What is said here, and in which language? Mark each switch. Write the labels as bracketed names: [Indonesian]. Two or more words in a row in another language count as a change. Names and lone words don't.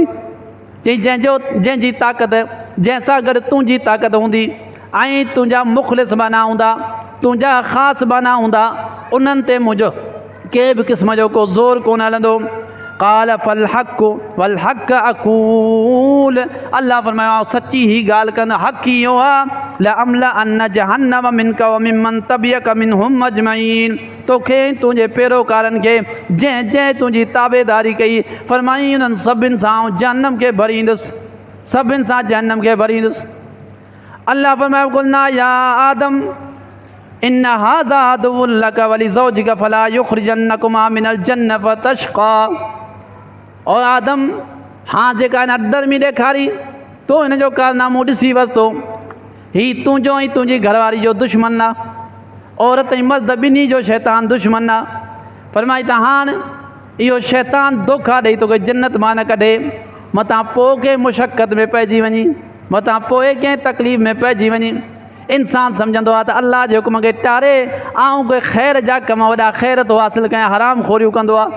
[Sindhi] चई जंहिंजी ताक़त, जंहिंसां गॾु तुंहिंजी ताक़त हूंदी ऐं तुंहिंजा मुख़लिस बाना हूंदा, तुंहिंजा ख़ासि बाना हूंदा, उन्हनि ते मुंहिंजो कंहिं बि क़िस्म जो को ज़ोर कोन हलंदो। [Arabic] قال فالحق والحق أقول, [Sindhi] अल्लाह फरमायो सची ही ॻाल्हि कंदो, हक़ इहो आहे [Arabic] لأملأن جهنم منك وممن تبعك منهم أجمعين, [Sindhi] तोखे तुंहिंजे पैरोकारनि खे जंहिं जंहिं तुंहिंजी ताबेदारी कई, फरमाई उन्हनि सभिनि सां जहन्नम खे भरींदुसि, सभिनि सां जहन्नम खे भरींदुसि। अल्लाह फरमायो [Arabic] قلنا يا آدم إن هذا عدو لك ولزوجك فلا يخرجنكما من الجنة فتشقى. [Urdu] और आदम, [Sindhi] हाँ जेका हिन अडरमी ॾेखारी तो हिन जो कारनामो ॾिसी वरितो, हीउ तुंहिंजो ऐं तुंहिंजी घरवारी जो दुश्मन आहे, औरत ऐं मर्द ॿिन्ही जो शैतान दुश्मन आहे। फरमाई त हाणे इहो शैतान धोखा ॾेई तोखे जन्नत मां न कढे, मतां पोइ कंहिं मुशक़त में पइजी वञी, मतां पोइ कंहिं तकलीफ़ में पइजी वञी, इंसानु सम्झंदो आहे त अलाह जे हुकुम खे टारे ऐं कोई ख़ैर जा कम वॾा ख़ैर थो हासिलु कयां, हराम खोरियूं कंदो आहे।